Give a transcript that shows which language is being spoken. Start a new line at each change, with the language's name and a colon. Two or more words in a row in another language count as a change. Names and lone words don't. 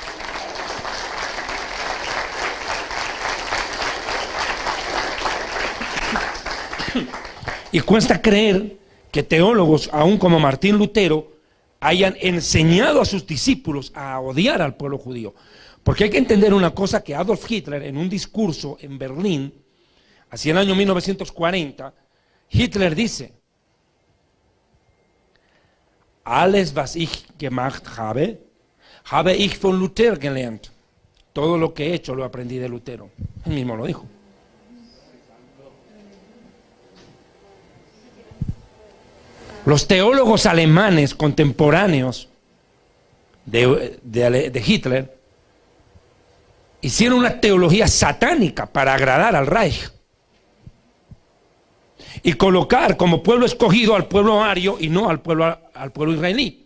Spanish: Y cuesta creer que teólogos, aún como Martín Lutero, hayan enseñado a sus discípulos a odiar al pueblo judío. Porque hay que entender una cosa, que Adolf Hitler, en un discurso en Berlín, hacia el año 1940, Hitler dice:
German: Alles, was ich gemacht habe, habe ich von Luther gelernt.
Spanish: Todo lo que he hecho lo aprendí de Lutero. Él mismo lo dijo. Los teólogos alemanes contemporáneos de Hitler hicieron una teología satánica para agradar al Reich y colocar como pueblo escogido al pueblo ario y no al pueblo israelí.